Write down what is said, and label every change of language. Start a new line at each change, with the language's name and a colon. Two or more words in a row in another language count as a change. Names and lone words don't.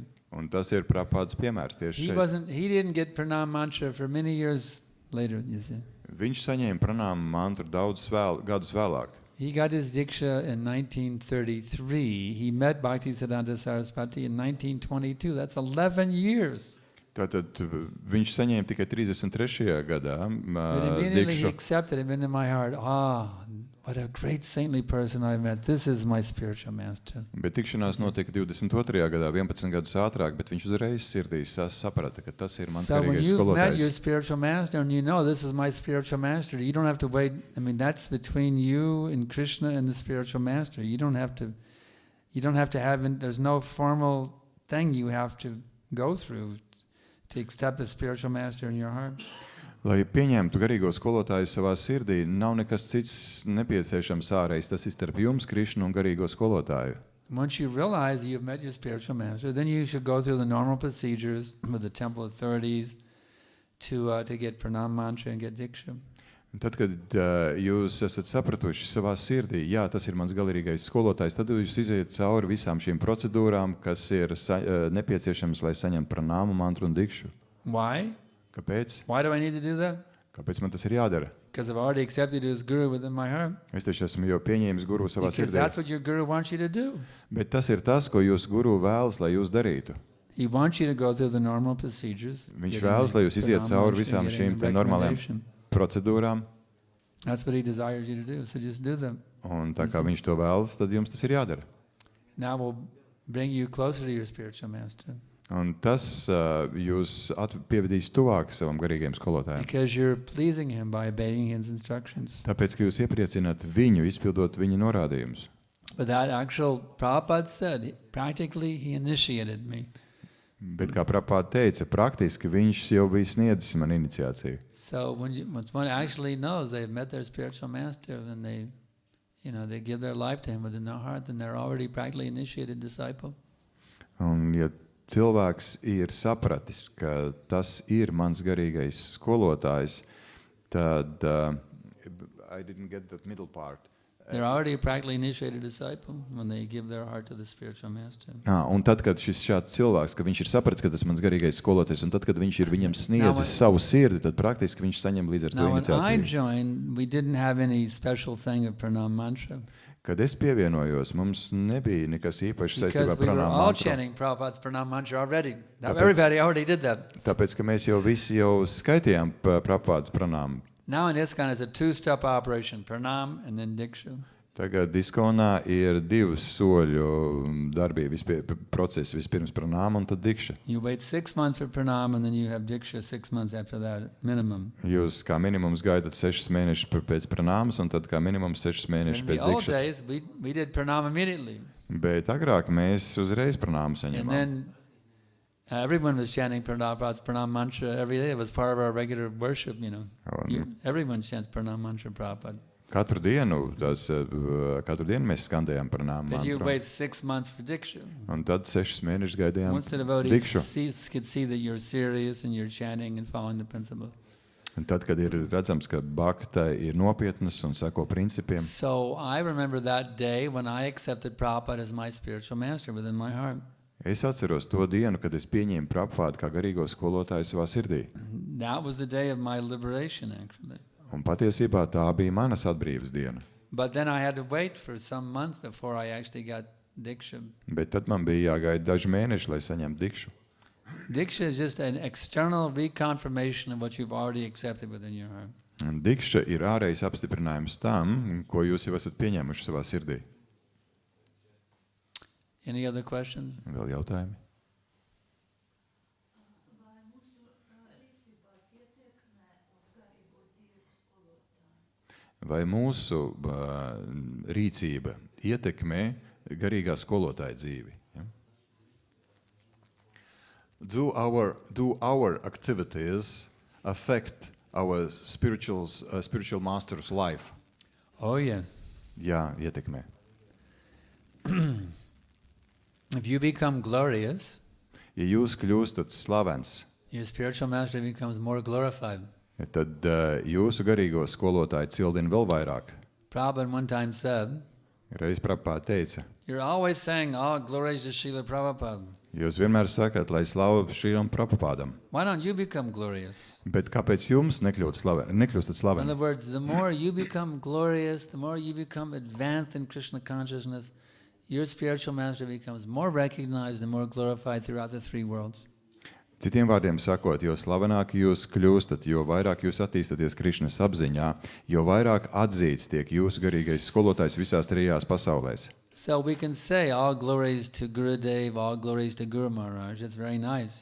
Latvian: Un tas ir Prabhupādas piemērs tieši šeit.
English: He didn't get pranam mantra for many years later, you see.
Latvian: Viņš saņēma pranama mantru gadus vēlāk.
English: He got his diksha in 1933. He met Bhaktisiddhanta Saraswati in 1922. That's 11 years.
Latvian: Tātad viņš saņēma tikai 33. gadā
English: But immediately he
Latvian: dikšu.
English: accepted it into my heart. What a great saintly person I met. This is my spiritual master.
Latvian: Bet tikšanās notika 22. gadā, 11 gadus ātrāk, bet viņš uzreiz sirdī saprata, ka tas ir mans
English: So when
Latvian: garīgais
English: you've met your
Latvian: skolotājs.
English: spiritual master and you know this is my spiritual master, you don't have to wait. I mean, that's between you and Krishna and the spiritual master. You don't have to have, there's no formal thing you have to go through to accept the spiritual master in your heart.
Latvian: Lai pieņemtu garīgo skolotāju savā sirdī, nav nekas cits nepieciešams ārējs. Tas ir starp jums, Krišnu, un garīgo skolotāju.
English: Once you realize you've met your spiritual master, then you should go through the normal procedures with the temple authorities to get pranam mantra and get diksha.
Latvian: Un tad, kad jūs esat sapratuši savā sirdī, jā, tas ir mans galīgais skolotājs, tad jūs iziet cauri visām šīm procedūrām, kas ir nepieciešams, lai saņemtu pranāmu mantru un dikšu.
English: Why?
Latvian: Kāpēc?
English: Why do I need to do that?
Latvian: Kāpēc man tas ir jādara?
English: Because I've already accepted you as guru within my heart.
Latvian: Es taču esmu jau pieņēmis guru savā
English: Because
Latvian: sirdī.
English: that's what your guru wants you to do.
Latvian: Bet tas ir tas, ko jūs guru vēlas, lai jūs darītu.
English: He wants you to go through the normal procedures.
Latvian: Viņš
English: getting
Latvian: vēlas,
English: the
Latvian: lai jūs iziet
English: pranam
Latvian: cauri
English: mantra,
Latvian: visām
English: getting
Latvian: šīm
English: the
Latvian: te normālajām
English: recommendation.
Latvian: procedūrām.
English: That's what he desires you to do. So just do them.
Latvian: Un tā kā viņš to vēlas, tad jums tas ir jādara.
English: Now we'll bring you closer to your spiritual master.
Latvian: Un tas jūs pievedīs tuvāk savam garīgajam skolotājam.
English: Because you're pleasing him by obeying his instructions.
Latvian: Tāpēc, ka jūs iepriecināt viņu, izpildot viņa norādījumus.
English: But that actual Prabhupada said, practically he initiated me.
Latvian: Bet, kā Prabhupāda teica, praktiski viņš jau bija sniedzis man iniciāciju.
English: So once one actually knows they've met their spiritual master and they give their life to him within their heart, then they're already practically initiated disciple.
Latvian: Un, ja cilvēks ir sapratis, ka tas ir mans garīgais skolotājs, tad
English: I didn't get that middle part. They're already a practically initiated disciple when they give their heart to the spiritual master.
Latvian: Un tad, kad šis šāds cilvēks, ka viņš ir sapratis, ka tas mans garīgais skolotājs, un tad, kad viņš ir viņam sniedzis savu sirdi, tad praktiski viņš saņem līdz ar to
English: Now when I
Latvian: iniciāciju.
English: joined, we didn't have any special thing of pranam mantra.
Latvian: Kad es pievienojos, mums nebija nekas īpašs saistībā
English: Because
Latvian: ar
English: we were
Latvian: pranām
English: all
Latvian: mantru.
English: chanting Prabhupada's pranam mantra already. Now
Latvian: Tāpēc-
English: everybody already did that.
Latvian: Tāpēc, ka mēs jau visi jau skaitījām Prabhupādas pranām.
English: Now in ISKCON it's a two-step operation, pranam and then diksha.
Latvian: Tagad diskonā ir divu soļu darbība, procesi, vispirms pranām un tad dikša.
English: You wait 6 months for pranam and then you have diksha 6 months after that, minimum.
Latvian: Jūs kā minimums gaidat 6 mēnešus pēc pranāmas un tad kā minimums 6 mēnešus
English: In
Latvian: pēc
English: the old
Latvian: dikšas.
English: days, we did pranam immediately.
Latvian: Bet agrāk mēs uzreiz pranāmu
English: And
Latvian: saņemām.
English: then everyone was chanting Prabhupada's pranam mantra every day. It was part of our regular worship, Everyone chants pranam mantra Prabhupada.
Latvian: Katru dienu mēs skandējām pranāmu
English: Because you
Latvian: mantru.
English: wait 6 months for diksha.
Latvian: Un tad 6 mēnešus gaidījām
English: Once the devotees
Latvian: dikšu.
English: could see that you're serious and you're chanting and following the principle.
Latvian: Un tad, kad ir redzams, ka bhakta ir nopietnas un sako principiem,
English: So I remember that day when I accepted Prabhupada as my spiritual master within my heart.
Latvian: es atceros to dienu, kad es pieņēmu Prabhupādu kā garīgo skolotāju savā sirdī.
English: That was the day of my liberation, actually.
Latvian: Un patiesībā tā bija manas atbrīvas diena.
English: But then I had to wait for some months before I actually got diksha.
Latvian: Bet tad man bija jāgaida daži mēneši, lai saņemtu dikšu.
English: Diksha is just an external reconfirmation of what you've already accepted within your heart.
Latvian: Un dikša ir ārējs apstiprinājums tam, ko jūs jau esat pieņēmuši savā sirdī.
English: Any other questions?
Latvian: Vēl jautājumi? Vai mūsu rīcība ietekmē garīgā skolotāja dzīvi? Ja?
English: do our activities affect our spiritual master's life? Oh, yes.
Latvian: Jā, ietekmē.
English: If you become glorious,
Latvian: Ja jūs kļūstat slavens,
English: your spiritual master becomes more glorified.
Latvian: tad jūsu garīgo skolotāju cildina vēl vairāk.
English: Prabhupada one time said,
Latvian: Reiz Prabhupāda teica,
English: you're always saying, oh, glories to Srila Prabhupada.
Latvian: jūs vienmēr sakat, lai slavu Šrilam Prabhupādam.
English: Why don't you become glorious?
Latvian: Bet kāpēc jums nekļūstat
English: In
Latvian: slaveni?
English: other words, the more you become glorious, the more you become advanced in Krishna consciousness, your spiritual master becomes more recognized and more glorified throughout the three worlds.
Latvian: Citiem vārdiem sakot, jo slavenāki jūs kļūstat, jo vairāk jūs attīstaties Krišnas apziņā, jo vairāk atzīts tiek jūsu garīgais skolotājs visās trijās pasaulēs.
English: So we can say all glories to Gurudev, all glories to Guru Maharaj. It's very nice.